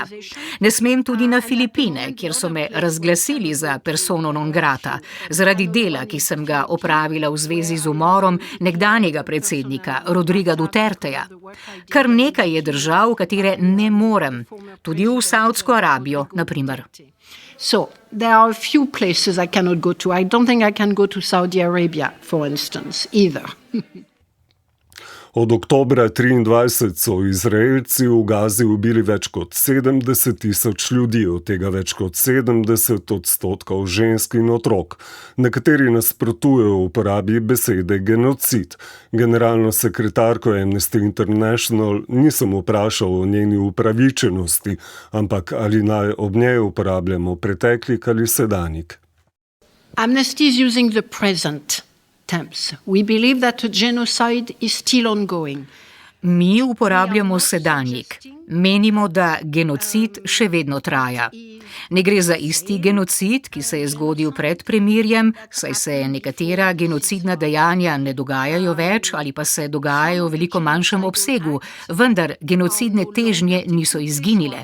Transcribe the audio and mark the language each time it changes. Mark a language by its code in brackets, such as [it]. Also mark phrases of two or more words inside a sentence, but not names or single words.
[sl] Ne smem tudi na Filipine, kjer so me razglasili za [la] persona non grata, [sl] zaradi dela, ki sem ga opravila v zvezi z umorom nekdanjega predsednika Rodriga Duterteja. Kar nekaj je držav, v katere ne morem, tudi v Saudsko Arabijo, na primer. [en] So, there are a few places I cannot go to. I don't think I can go to Saudi Arabia, for instance, either. [sl] Od oktobra 23 so Izraelci v Gazi ubili več kot 70,000 ljudi, od tega več kot 70% žensk in otrok. Nekateri nasprotujejo uporabi besede genocid. Generalno sekretarko Amnesty International nisem vprašal o njeni upravičenosti, ampak ali naj ob njej uporabljamo preteklik ali sedanjik. [en] Amnesty is using the present tense. We believe that a genocide is still ongoing. [sl] Mi uporabljamo sedanjik. Menimo, da genocid še vedno traja. Ne gre za isti genocid, ki se je zgodil pred premirjem, saj se nekatera genocidna dejanja ne dogajajo več ali pa se dogajajo v veliko manjšem obsegu, vendar genocidne težnje niso izginile.